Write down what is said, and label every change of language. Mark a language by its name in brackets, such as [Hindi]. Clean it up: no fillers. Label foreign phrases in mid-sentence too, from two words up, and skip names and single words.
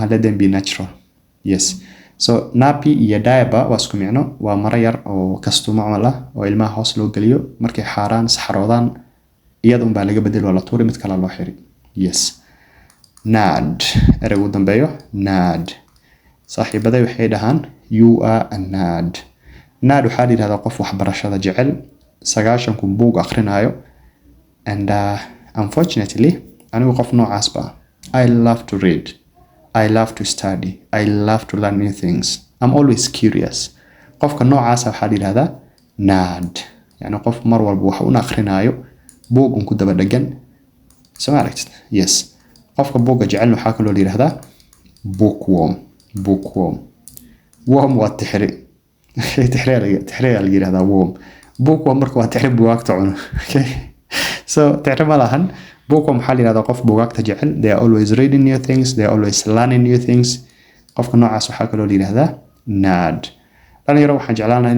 [Somali] la dambi [English] natural yes so [Somali] nappy iyo diaper waa isku micno waa mara yar oo kastumo camal oo ilmaha hoos loo galiyo markay xaaraan saxaroodaan iyadoo baa laga bedelo la tuuri mid kale loo xiri yes nad eraygu dambeeyo nad saaxiibaday waxay dhahaan [English] you are a [Somali] nad waxa la yiraahdaa qof wax barashada jecel 9 buug akhrinayo [English] and unfortunately [Somali] anigu qof noocaas baa [English] I love to read I love to study I love to learn new things I'm always curious [Somali] qofka noocaas waxa la yiraahdaa nad yani qof mar walba wax uu akhrinayo buug ku daba dhagan soo maaragtid yes qofka buugga jecel waxaa kaloo la yiraahdaa bookworm. Worm waa tixri. tixri la yiraahdaa worm. Bookworm marka waa tixri buugaagta cuno. [English] Okay, so [Somali] tixri ma lahan. Bookworm waxaa la yiraahdaa qof buugaagta jecel. [English] They are always reading new things, they are always learning new things. [Somali] qofka noocaas waxaa kaloo la yiraahdaa nerd. dhalinyaro waxaan jeclaan lahaa